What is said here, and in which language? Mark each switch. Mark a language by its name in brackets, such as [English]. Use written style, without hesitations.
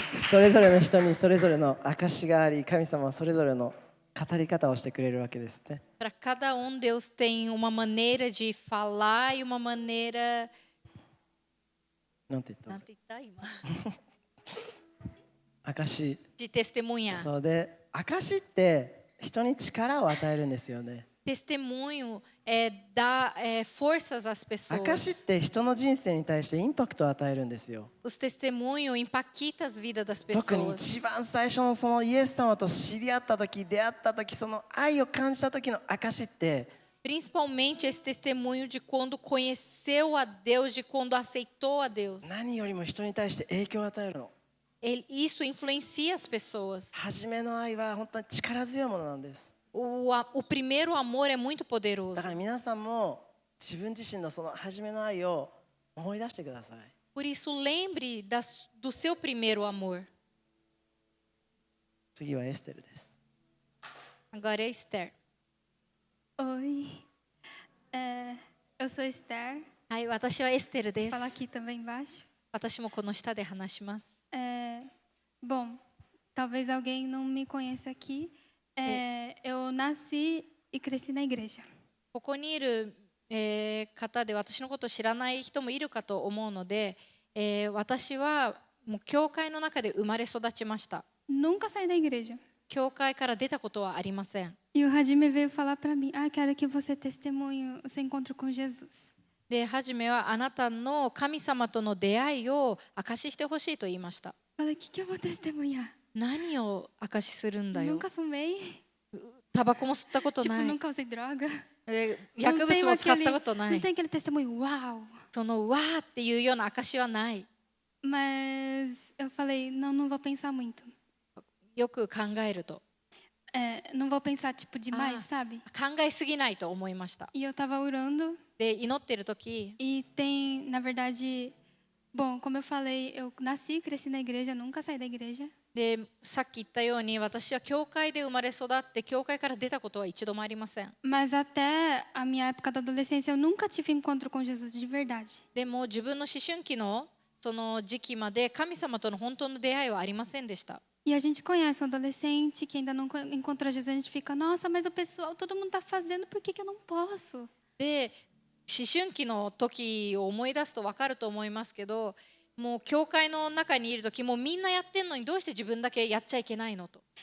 [Japanese] それぞれの人にそれぞれの証があり、神様はそれぞれの語り方をしてくれるわけですね。 [Portuguese] Para cada Deus tem uma maneira de falar e uma maneira. [Japanese] なんて言ったの？ [Portuguese] Não, tem que tá aí, mano. [Japanese] 証。 [Portuguese] De testemunhar. [Japanese] そうで、証って人に力を与えるんですよね。 [Portuguese] Testemunho dá forças às [Japanese] 証っ [Portuguese] pessoas. [Japanese] て人の人生に対してインパクトを与えるんですよ。 [Portuguese] Os testemunhos impactam as vidas das [Japanese] 特に [Portuguese] pessoas. [Japanese] 一番最初のそのイエス様と知り合った時、出会った時、その愛を感じた時の証って、 [Portuguese] Principalmente esse testemunho de quando conheceu a Deus, de quando aceitou a Deus. [Japanese] 何よりも人に対して影響を与えるの。 [Portuguese] Isso influencia as pessoas. [Japanese] 初めの愛は本当に力強いものなんです。 [Portuguese] O primeiro amor é muito poderoso. [Japanese] だから皆さんも自分自身のその初めの愛を思い出してください。 [Portuguese] Por isso, lembre do seu primeiro amor. [Japanese] 次はエステルです。 [Portuguese] Agora é Esther. Oi, eu sou Esther. [Japanese] はい、私はエステルです。 [Portuguese] Fala aqui também embaixo. [Japanese] 私もこの下で話します。 [Portuguese] Bom, talvez alguém não me conheça aqui. Eu nasci e cresci na igreja. [Japanese] ここにいる、方で私のことを知らない人もいるかと思うので、私はもう教会の中で生まれ育ちました。 [Portuguese] Nunca saí da igreja. [Japanese] 教会から出たことはありません。 [Portuguese] E o Hajime veio falar para mim: quero que você testemunhe o seu encontro com Jesus. [Japanese] で、はじめはあなたの神様との出会いを証ししてほしいと言いました。 [Portuguese] Falei: o que eu vou testemunhar? [Japanese] 何を証しするんだよ。 [Portuguese] Nunca fumei. [Japanese] タバコも吸ったこと [Portuguese] Tipo, [Japanese] ない。 [Portuguese] nunca usei droga. [Japanese] 薬物も使ったことな [Portuguese] não [Japanese] い。 [Portuguese] tem aquele testemunho, uau. [Japanese] そのわーっていうような証はない。 [Portuguese] Mas eu falei: não vou pensar muito. [Japanese] よく考えると。 [Portuguese] Não vou pensar, tipo, demais, sabe? [Japanese] 考えすぎないと思いました。 [Portuguese] E eu tava orando [Japanese] で、祈ってる時、 [Portuguese] e tem, na verdade, bom, como eu falei, eu nasci e cresci na igreja, nunca saí da igreja. [Japanese] で、さっき言ったように私は教会で生まれ育って教会から出たことは一度もありません。 [Portuguese] Mas até a minha época da adolescência, eu nunca tive encontro com Jesus de verdade. [Japanese] でも自分の思春期のその時期まで神様との本当の出会いはありませんでした。 [Portuguese] E a gente conhece um adolescente que ainda não encontrou Jesus, a gente fica: nossa, mas o pessoal, todo mundo está fazendo, por que eu não posso? [Japanese] で、思春期の時を思い出すと分かると思いますけど、もう教会の中にいる時もうみんなやってんのにどうして自分だけやっちゃいけないのと。